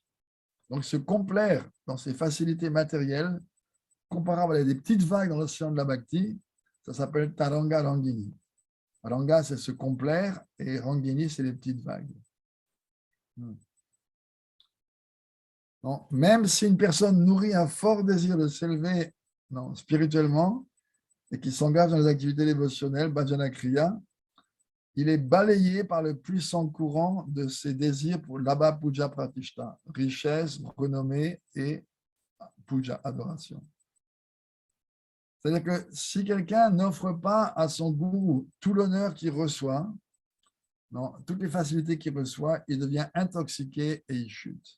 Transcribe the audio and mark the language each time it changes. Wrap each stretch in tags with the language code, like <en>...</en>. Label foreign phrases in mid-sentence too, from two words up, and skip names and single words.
<fr>Donc, se complaire dans ses facilités matérielles, comparable à des petites vagues dans l'océan de la bhakti, ça s'appelle Taranga Rangini. Ranga, c'est se complaire, et Rangini, c'est les petites vagues. Non, même si une personne nourrit un fort désir de s'élever spirituellement et qui s'engage dans les activités dévotionnelles,</fr> <sa>भजन क्रिया,</sa> <fr>il est balayé par le puissant courant de ses désirs pour l'</fr> <sa>आभ पूजा प्रतिष्ठा,</sa> <fr>richesse, renommée et puja, adoration. C'est-à-dire que si quelqu'un n'offre pas à son gourou tout l'honneur qu'il reçoit, toutes les facilités qu'il reçoit, il devient intoxiqué et il chute.</fr>